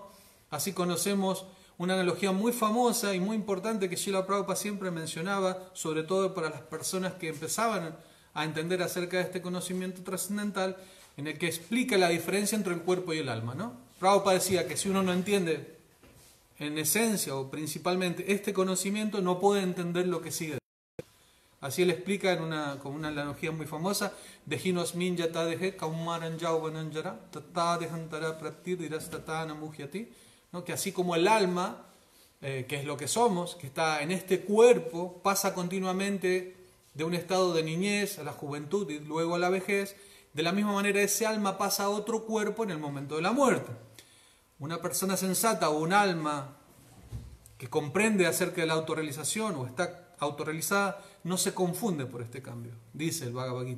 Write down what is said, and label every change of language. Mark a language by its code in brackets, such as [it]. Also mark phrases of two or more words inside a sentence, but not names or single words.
[es] Así conocemos una analogía muy famosa y muy importante que Srila Prabhupada siempre mencionaba, sobre todo para las personas que empezaban a entender acerca de este conocimiento trascendental, en el que explica la diferencia entre el cuerpo y el alma, ¿no? Prabhupada decía que si uno no entiende en esencia o principalmente este conocimiento, no puede entender lo que sigue. Así él explica con una analogía muy famosa, [sa] Dejinosmin yatadehe kaumaran yauvananjara tatadehantara pratidirastata namuhyati, [es] ¿no? Que así como el alma, que es lo que somos, que está en este cuerpo, pasa continuamente de un estado de niñez a la juventud y luego a la vejez, de la misma manera ese alma pasa a otro cuerpo en el momento de la muerte. Una persona sensata o un alma que comprende acerca de la autorrealización o está autorrealizada no se confunde por este cambio, dice el Bhagavad Gita.